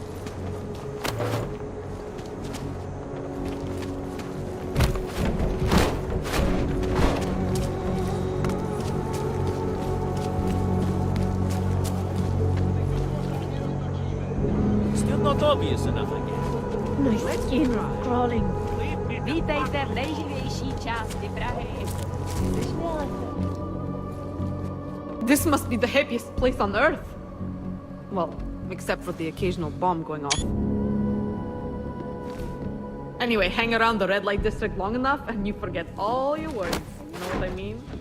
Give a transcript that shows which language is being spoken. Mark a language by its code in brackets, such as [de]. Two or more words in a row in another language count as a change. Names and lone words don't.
[en] Still not obvious enough, I guess. My skin crawling. [cs] Vítejte v nejživější části Prahy. [en] This must be the happiest place on Earth. Well, except for the occasional bomb going off. Anyway, hang around the red light district long enough and you forget all your worries. You know what I mean?